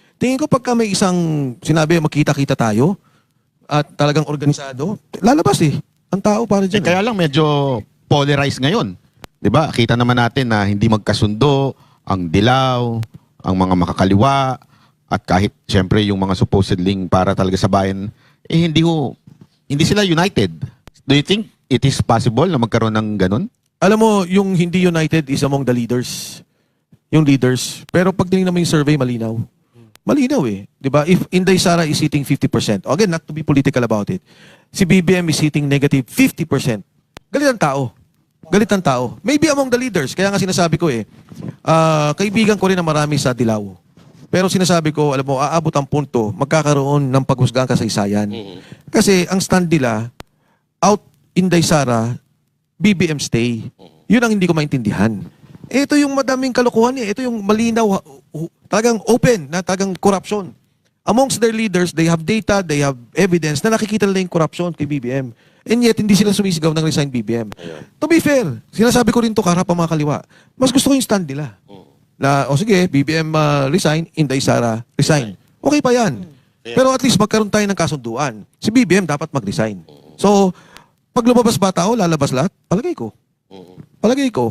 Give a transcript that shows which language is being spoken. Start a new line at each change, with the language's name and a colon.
Filipino: Tingin ko pagka may isang sinabi, makita-kita tayo at talagang organisado, lalabas eh. Ang tao para dyan. Kaya lang medyo polarized ngayon. 'Di ba? Kita naman natin na hindi magkasundo ang dilaw, ang mga makakaliwa, at kahit siyempre yung mga supposedly para talaga sa bayan, hindi sila united.
English: Do you think it is possible
Filipino: na magkaroon ng ganun? Alam mo, yung hindi
English: united is among the leaders.
Filipino: Yung leaders. Pero pag tinignan mo yung survey, malinaw. Malinaw eh. Diba?
English: If Inday Sara is hitting 50%, again, not to be political about it, si BBM is hitting negative 50%.
Filipino: Galit ang tao. Galit ang tao.
English: Maybe among the leaders.
Filipino: Kaya nga sinasabi ko eh, kaibigan ko rin na marami sa Dilaw. Pero sinasabi ko, alam mo, aabot ang punto, magkakaroon ng paghusgang kasaysayan. Kasi ang stand nila,
English: out Inday Sara, BBM stay.
Filipino: Yun ang hindi ko maintindihan. Ito yung madaming kalokohan eh. Ito yung malinaw, talagang open na talagang corruption.
English: Amongst their leaders, they have data, they have evidence
Filipino: na nakikita nila yung corruption kay BBM. And yet, hindi sila sumisigaw ng resign BBM.
English: To be fair,
Filipino: sinasabi ko rin to karap ang mga kaliwa. Mas gusto ko yung stand nila. Na, sige, BBM resign, Inday Sara resign. Okay pa yan. Pero at least magkaroon tayo ng kasunduan. Si BBM dapat mag-resign. So, pag lumabas ba tao, lalabas lahat? Palagay ko. Palagay ko.